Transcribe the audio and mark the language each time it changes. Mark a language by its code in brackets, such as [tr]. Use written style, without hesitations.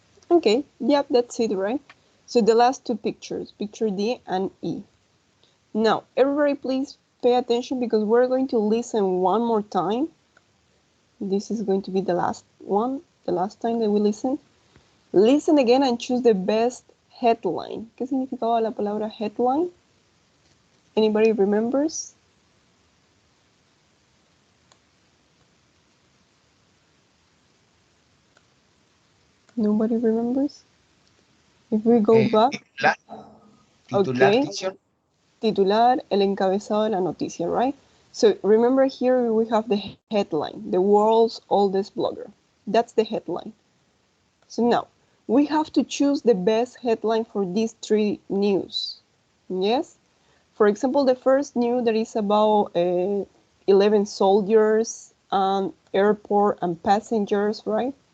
[en] Okay, yep, that's it, right? So the last two pictures, picture D and E. Now, everybody please pay attention because we're going to listen one more time. This is going to be the last one, the last time that we listen. Listen again and choose the best headline. [es] ¿Qué significaba la palabra headline? [en] Anybody remembers? Nobody remembers? If we go back. [es] Titular, [en] Okay. teacher. [es] Titular, el encabezado de la noticia, [en] right? So remember here we have the headline, the world's oldest blogger. That's the headline. So now, we have to choose the best headline for these three news. Yes? For example, the first news that is about 11 soldiers and airport and passengers, right?